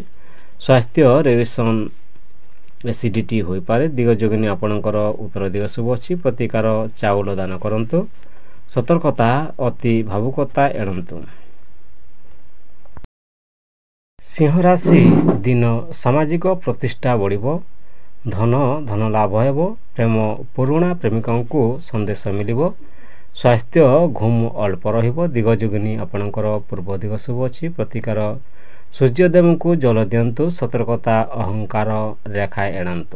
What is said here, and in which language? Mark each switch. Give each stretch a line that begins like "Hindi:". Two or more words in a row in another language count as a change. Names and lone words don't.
Odia: ସ୍ୱାସ୍ଥ୍ୟ
English: reaction acidity
Odia: ହୋଇ ପାରେ। ଦିଗଯୋଗିନୀ ଆପଣଙ୍କର ଉତ୍ତର ଦିଗ ଶୁଭ ଅଛି। ପ୍ରତିକାର ଚାଉଳ ଦାନ କରନ୍ତୁ। ସତର୍କତା ଅତି ଭାବୁକତା ଏଡ଼ାନ୍ତୁ। ସିଂହ ରାଶି ଦିନ ସାମାଜିକ ପ୍ରତିଷ୍ଠା ବଢ଼ିବ। ଧନ ଧନ ଲାଭ ହେବ। ପ୍ରେମ ପୁରୁଣା ପ୍ରେମିକଙ୍କୁ ସନ୍ଦେଶ ମିଳିବ। ସ୍ୱାସ୍ଥ୍ୟ ଘୁମ ଅଳ୍ପ ରହିବ। ଦିଗ ଯୋଗିନୀ ଆପଣଙ୍କର ପୂର୍ବ ଦିଗ ଶୁଭ ଅଛି। ପ୍ରତିକାର ସୂର୍ଯ୍ୟଦେବଙ୍କୁ ଜଳ ଦିଅନ୍ତୁ। ସତର୍କତା ଅହଙ୍କାର ରେଖା ଏଡ଼ାନ୍ତୁ।